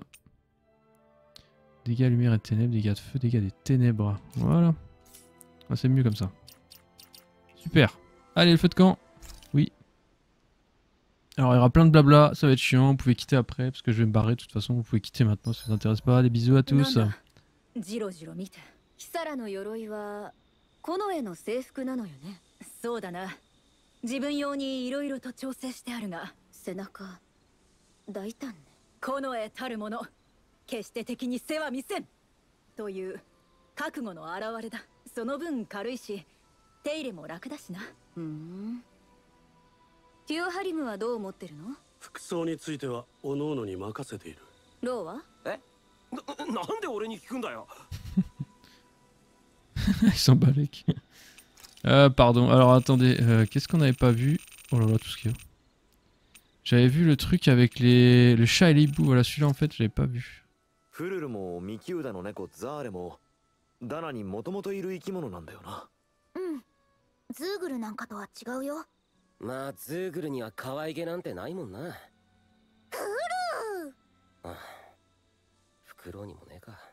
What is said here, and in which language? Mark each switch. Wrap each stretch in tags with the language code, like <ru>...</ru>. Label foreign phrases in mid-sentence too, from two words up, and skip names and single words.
<fr>Dégâts lumière et ténèbres, dégâts de feu, dégâts des ténèbres. Voilà. Ah, c'est mieux comme ça. Super. Allez, le feu de camp. Oui. Alors, il y aura plein de blabla, ça va être chiant. Vous pouvez quitter après, parce que je vais me barrer. De toute façon, vous pouvez quitter maintenant, ça vous intéresse pas. Des bisous à tous.</fr> <ja>そうだな。自分用にいろいろと調整してあるが、背中大胆ね。この絵たるもの、決して敵に背は見せんという覚悟の表れだ。その分軽いし、手入れも楽だしな。ティオハリムはどう思ってるの？服装については各々に任せている。ローは？なんで俺に聞くんだよ。</ja> <fr>Il s'en bat les couilles. Pardon, alors attendez, qu'est-ce qu'on n'avait pas vu? Oh là là, tout ce qu'il y a. J'avais vu le truc avec le chat et l'hibou, voilà celui-là en fait, je l'avais pas vu.</fr> <ja>フルルもミキウダの猫ザーレもダナにもともといる生き物なんだよな。ズーグルなんかとは違うよ。まあズーグルには可愛げなんてないもんな。フルああ、フクロウにもねえか。</ja>